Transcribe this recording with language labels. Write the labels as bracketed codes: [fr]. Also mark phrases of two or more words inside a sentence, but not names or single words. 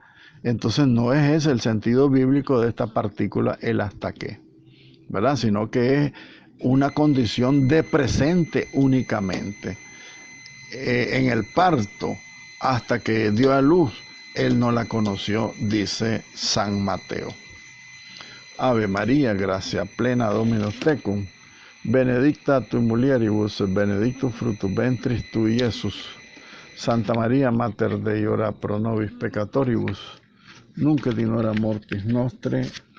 [es] Entonces no es ese el sentido bíblico de esta partícula, el hasta qué, ¿verdad? Sino que es una condición de presente únicamente. En el parto, hasta que dio a luz, él no la conoció, dice San Mateo. [la] Ave María, gracia plena, Dominus tecum, benedicta tu mulieribus, benedictus fructus ventris tui, Iesus. Santa María, Mater Dei, ora pro nobis peccatoribus, nunc et in hora mortis nostre.